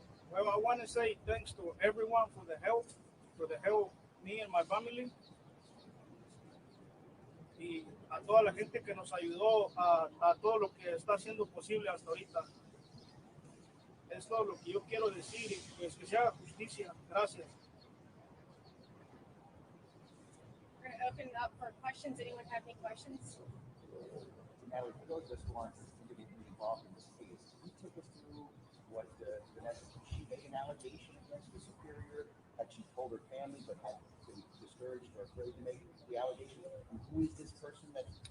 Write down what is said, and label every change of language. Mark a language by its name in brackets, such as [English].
[English] Well, I want to say thanks to everyone for the help me and my family. [Spanish] Y a toda la gente que nos ayudó a todo lo que está haciendo posible hasta ahorita. Es todo lo que yo quiero decir y pues que se haga justicia. Gracias. [English] We're going to open it up for questions. Anyone have any questions? Now, for those of us who aren't individually involved in this case, can you take us through what Vanessa, she made an allegation against the superior, had she told her family but had been discouraged or afraid to make the allegation? And who is this person that